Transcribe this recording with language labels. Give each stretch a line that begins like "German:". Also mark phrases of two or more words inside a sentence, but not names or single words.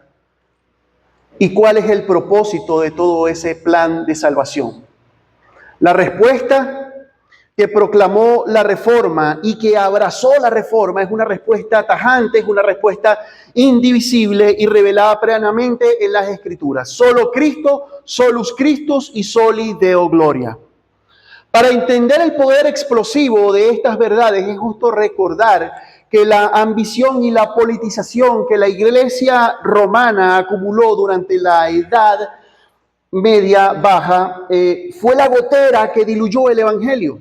Spanish: ¿Y cuál es el propósito de todo ese plan de salvación? La respuesta que proclamó la Reforma y que abrazó la Reforma es una respuesta tajante, es una respuesta indivisible y revelada plenamente en las Escrituras. Solo Cristo,
Latin: solus Christus y soli Deo gloria.
Spanish: Para entender el poder explosivo de estas verdades es justo recordar que la ambición y la politización que la Iglesia romana acumuló durante la Edad Media Baja fue la gotera que diluyó el Evangelio.